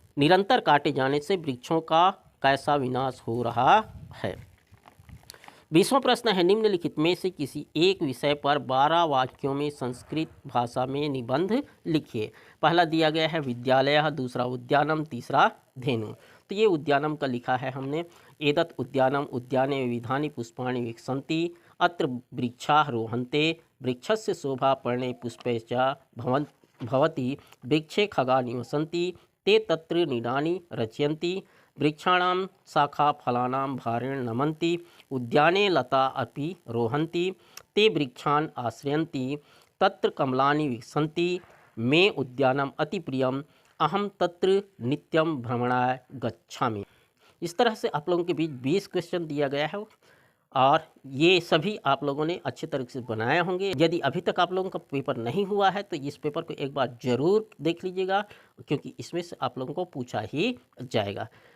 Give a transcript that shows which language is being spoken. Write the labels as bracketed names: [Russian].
[Hindi] निरंतर काटे जाने से वृक्षों का कैसा विनाश हो रहा है। 20वां प्रश्न है, निम्नलिखित में से किसी एक विषय पर 12 वाक्यों में संस्कृत भाषा में निबंध लिखिए। पहला दिया गया है विद्यालय, दूसरा उद्यानम, तीसरा धेनु। तो ये उद्यानम का लिखा है हमने। [Sanskrit] एतत् उद्यानम उद्याने विविधानि पुष्पाणि विकसन्ति, अत्र वृक्षारोहन्ते, वृक्षस्य शोभा पर्णे पुष्पे च भवति, वृक्षे खगा निवसन्ति, ते तत्र नीडानि रचयन्ति, वृक्षाणां शाखा फलानां भारेण नमन्ति, उद्याने लता अपि रोहन्ति, ते वृक्षान् आश्रयन्ति, तत्र कमलानि विकसन्ति, मे उद्यानम अति प्रियम, अहम तत्र नित्यम भ्रमणाय गच्छामि। [Hindi] इस तरह से आप लोगों के बीच 20 क्वेश्चन दिया गया है, और ये सभी आप लोगों ने अच्छे तरीके से बनाए होंगे। यदि अभी तक आप लोगों का पेपर नहीं हुआ है तो इस पेपर को एक बार ज़रूर देख लीजिएगा, क्योंकि इसमें से आप लोगों को पूछा ही जाएगा।